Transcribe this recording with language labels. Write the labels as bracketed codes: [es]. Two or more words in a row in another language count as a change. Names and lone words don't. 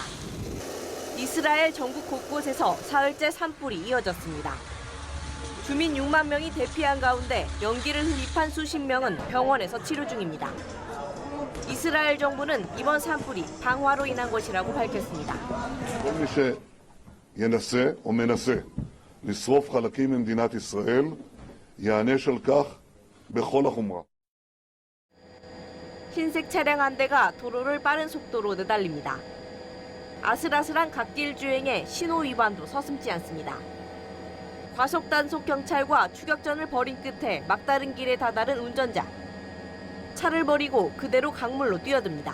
[ko] 이스라엘 전국 곳곳에서 사흘째 산불이 이어졌습니다. 주민 6만 명이 대피한 가운데 연기를 흡입한 수십 명은 병원에서 치료 중입니다. 이스라엘 정부는 이번 산불이 방화로 인한 것이라고 밝혔습니다. [he] כל מי שינסה או מנסה לשרוף חלקים ממדינת ישראל ייענש על כך בכל החומרה. [ko] 흰색 차량 한 대가 도로를 빠른 속도로 내달립니다. 아슬아슬한 갓길 주행에 신호 위반도 서슴지 않습니다. 과속 단속 경찰과 추격전을 벌인 끝에 막다른 길에 다다른 운전자. 차를 버리고 그대로 강물로 뛰어듭니다.